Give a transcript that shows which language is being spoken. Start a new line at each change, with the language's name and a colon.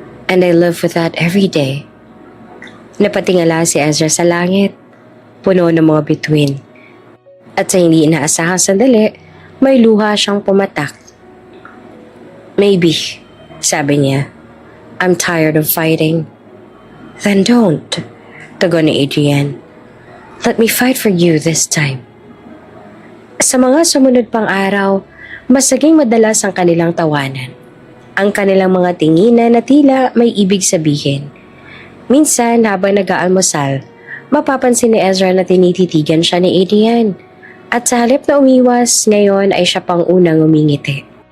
English: And I live with that every day.
Filipino: Napatingala si Ezra sa langit, puno ng mga bituin. At sa hindi inaasahang sandali, may luha siyang pumatak.
English: Maybe,
Filipino: sabi niya,
English: I'm tired of fighting. Then don't,
Filipino: tugon ni Adrian.
English: Let me fight for you this time.
Filipino: Sa mga sumunod pang araw, mas naging madalas ang kanilang tawanan. Ang kanilang mga tinginan na tila may ibig sabihin. Minsan habang nag-aalmusal, mapapansin ni Ezra na tinititigan siya ni Adrian. At sa halip na umiwas, ngayon ay siya pang unang umingiti.